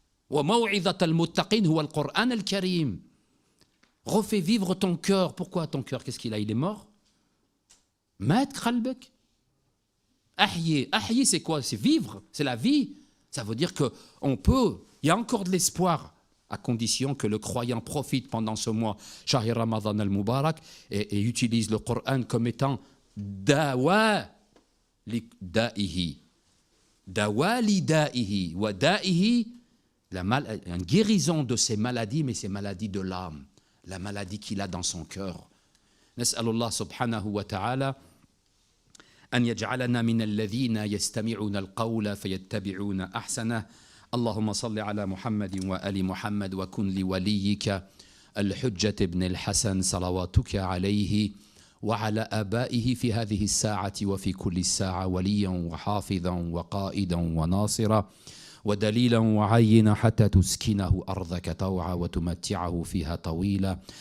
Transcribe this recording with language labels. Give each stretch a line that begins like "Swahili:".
Arabic: وموعظة المتقين هو القرآن الكريم.
French: Refais vivre ton cœur. Pourquoi ton cœur? Qu'est-ce qu'il a? Il est mort?
Arabic: مات قلبك. أحيي.
French: أحيي, c'est quoi? C'est vivre. C'est la vie. Ça veut dire qu'on peut. Il y a encore de l'espoir, à condition que le croyant profite pendant ce mois, Shahir Ramadan al-Mubarak, et utilise le Coran comme étant
Arabic: dawa li da'ihi. Dawa li da'ihi. Wa da'ihi,
French: une guérison de ses maladies, mais ses maladies de l'âme, la maladie qu'il a dans son cœur.
Arabic: Nas'alullah subhanahu wa ta'ala أن يجعلنا من الذين يستمعون القول فيتبعون أحسنه. اللهم صل على محمد وآل محمد وكن لوليك الحجة بن الحسن صلواتك عليه وعلى آبائه في هذه الساعة وفي كل الساعة وليا وحافظا وقائدا وناصرا ودليلا وعينا حتى تسكنه أرضك طوعا وتمتعه فيها طويلا.